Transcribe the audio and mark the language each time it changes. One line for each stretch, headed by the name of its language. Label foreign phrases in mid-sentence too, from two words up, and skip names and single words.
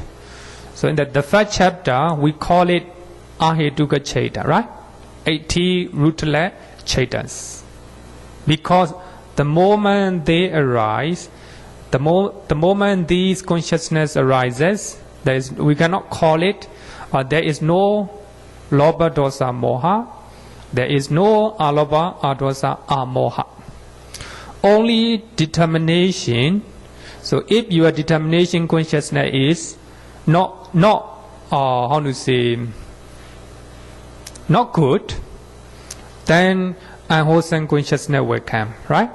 English: So in the first chapter we call it
Pali: ahetuka chaita,
English: right? 80 rootless chetas. Because the moment they arise, the moment these consciousness arises, we cannot call it, there is no
Pali: lobha dosa moha,
English: there is no
Pali: alobha adosa amoha.
English: Only determination. So if your determination consciousness is not good, then unwholesome consciousness will come, right?